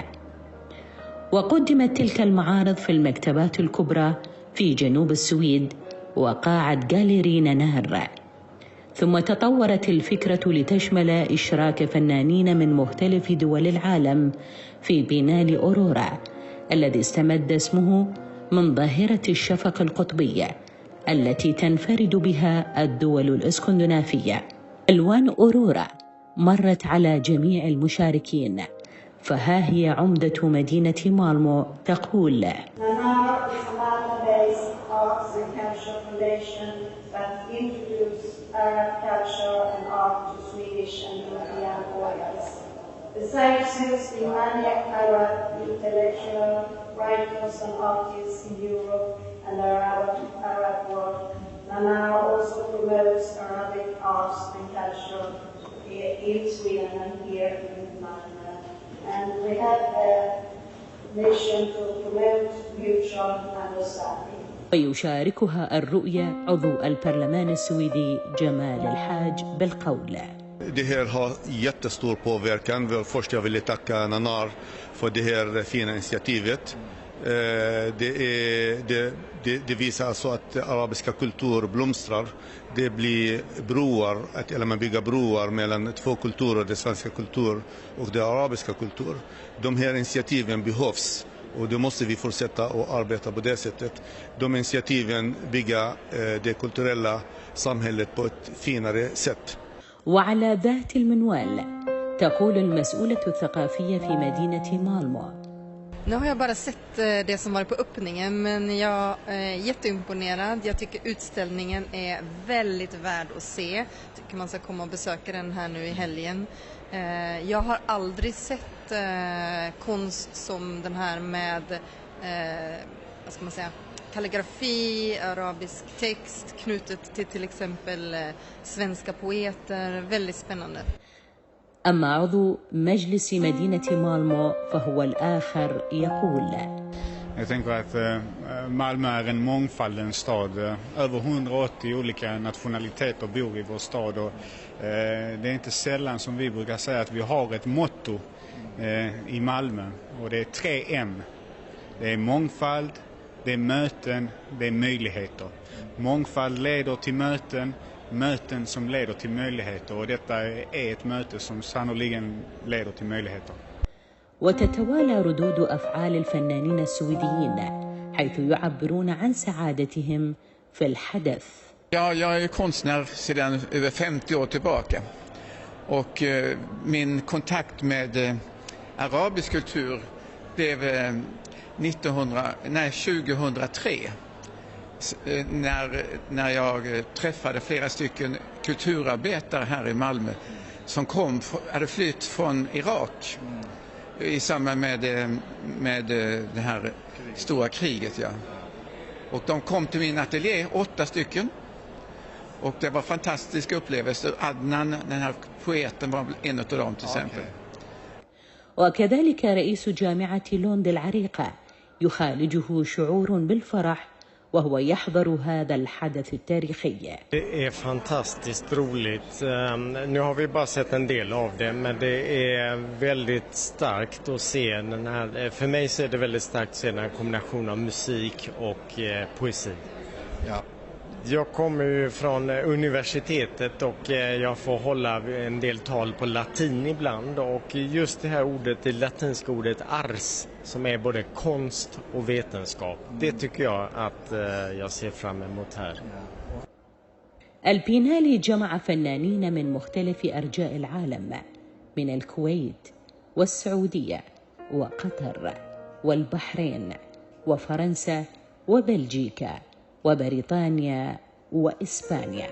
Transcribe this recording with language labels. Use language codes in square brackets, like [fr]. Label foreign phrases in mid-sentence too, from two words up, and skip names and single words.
[ar] وقدمت تلك المعارض في المكتبات الكبرى في جنوب السويد وقاعة جاليري ننار، ثم تطورت الفكرة لتشمل إشراك فنانين من مختلف دول العالم في بينال أورورا الذي استمد اسمه من ظاهرة الشفق القطبي التي تنفرد بها الدول الإسكندنافية. ألوان أورورا مرت على جميع المشاركين، فها هي عمدة مدينة مالمو تقول: [en] Nanar is a Malmo-based arts and culture foundation that introduces Arab culture and art to Swedish and European audience. Besides hosting many Arab intellectuals, writers and artists in Europe and the Arab world, Nanar also promotes Arabic arts and culture in Sweden and here in Malmö. And we have a mission to promote mutual understanding. [ar] ويشاركها الرؤية عضو البرلمان السويدي جمال الحاج بالقول: [sv] Det här har jättestor påverkan. Först jag vill tacka Nanar för det här fina initiativet. Det visar alltså att arabiska kultur blomstrar. Det blir broar, eller man bygger broar mellan två kulturer, den svenska kultur och den arabiska kultur. De här initiativen behövs och då måste vi fortsätta att arbeta på det sättet. De initiativen bygger det kulturella samhället på ett finare sätt. [ar] وعلى ذات المنوال تقول المسؤولة الثقافية في مدينة مالمو: [sv] Nu har jag bara sett det som var på öppningen, men jag är jätteimponerad. Jag tycker utställningen är väldigt värd att se. Jag tycker man ska komma och besöka den här nu i helgen. Jag har aldrig sett konst som den här med vad ska man säga, kalligrafi, arabisk text knutet till exempel svenska poeter. Väldigt spännande. [ar] أما عضو مجلس مدينة مالمو فهو الآخر يقول: [sv] Jag tänker att Malmö är en mångfaldens stad. Över 180 olika nationaliteter bor i vår stad och det är inte sällan som vi brukar säga att vi har ett motto i Malmö och det är 3M. Det är mångfald, det är möten, det är möjligheter. Mångfald leder till möten, möten som leder till möjligheter, och detta är ett möte som sannoliken leder till möjligheter. [ar] وتتوالى ردود أفعال الفنانين السويديين حيث يعبرون عن سعادتهم في الحدث. [sv] Jag är konstnär sedan över 50 år tillbaka och min kontakt med arabisk kultur blev 2003 när jag träffade flera stycken kulturarbetare här i Malmö som hade flytt från Irak i samband med det här stora kriget. Ja. Och de kom till min ateljé, 8 stycken. Och det var fantastiska upplevelser. Adnan, den här poeten, var en av dem till exempel. [ar] وكذلك رئيس جامعة لوند العريقة يخالجه شعور بالفرح وهو يحضر هذا الحدث التاريخي. [sv] Det är fantastiskt roligt. Nu har vi bara sett en del av det, men det är väldigt starkt att se den här. För mig så är det väldigt starkt att se den här kombinationen av musik och poesi. Ja. Jag kommer ju från universitetet och jag får hålla en del tal på latin ibland, och just det här ordet, det latinska ordet ars, som är både konst och vetenskap, det tycker jag att jag ser fram emot här. [ar] البينالي جمع فنانين من مختلف أرجاء العالم، من الكويت والسعودية وقطر والبحرين وفرنسا وبلجيكا وبريطانيا وإسبانيا.